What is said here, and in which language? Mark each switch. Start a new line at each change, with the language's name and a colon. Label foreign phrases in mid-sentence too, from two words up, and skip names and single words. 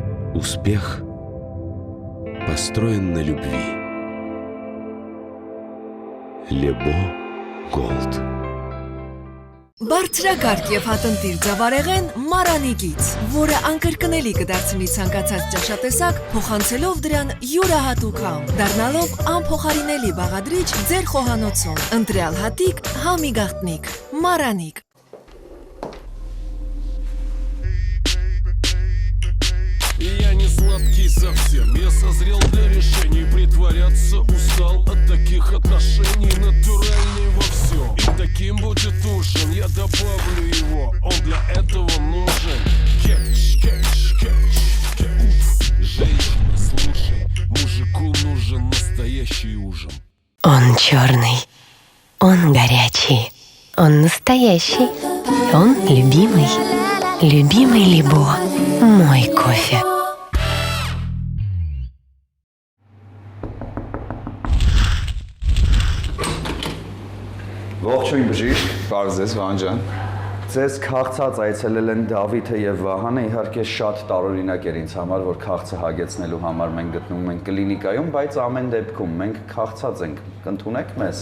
Russian: Успех построен на любви. Лебо Голд.
Armenian: Բարձրակարգ եւ հատնտիր ձավարեղեն Մարանիկից, որը անկրկնելի կդարձնի ցանկացած ճաշատեսակ, փոխանցելով դրան յուրահատուկ համ, դառնալով անփոխարինելի բաղադրիչ ձեր խոհանոցում։ Ընտրյալ հատիկ, համի գաղտնիք,
Russian: Мараник. Я не сладкий совсем, я созрел для решений. Притворяться устал от таких отношений. Натуральный во всем, и таким будет ужин. Я добавлю его, он для этого нужен. Кетч, кетч, кетч, кетч. Женщина, слушай, мужику нужен настоящий ужин. Он черный, он горячий, он настоящий, он любимый. Любимый Лебо, мой кофе.
Armenian: Ողջույն բժիշկ, Պարզես Վահան ջան։ ձեզ քաղցած այցելել են Դավիթը եւ Վահանը, իհարկե շատ տարօրինակ էր ինձ համար, որ քաղցը հագեցնելու համար մենք գտնվում ենք կլինիկայում, բայց ամեն դեպքում մենք քաղցած ենք, կընդունեք մեզ։